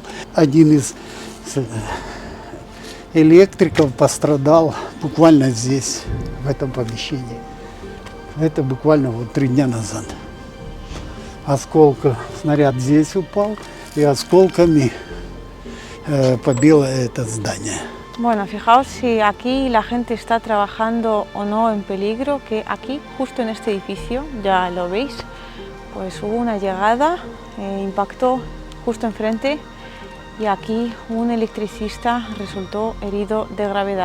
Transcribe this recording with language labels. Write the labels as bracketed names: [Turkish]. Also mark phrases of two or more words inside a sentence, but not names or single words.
[Russian] Один из электриков пострадал буквально здесь, в этом помещении. Это буквально вот 3 дня назад. Снаряд здесь упал и осколками побило это здание. [Spanish] Bueno, fijaos si aquí la gente está trabajando o no en peligro, que aquí, justo en este edificio, ya lo veis, pues hubo una llegada, impactó justo enfrente y aquí un electricista resultó herido de gravedad.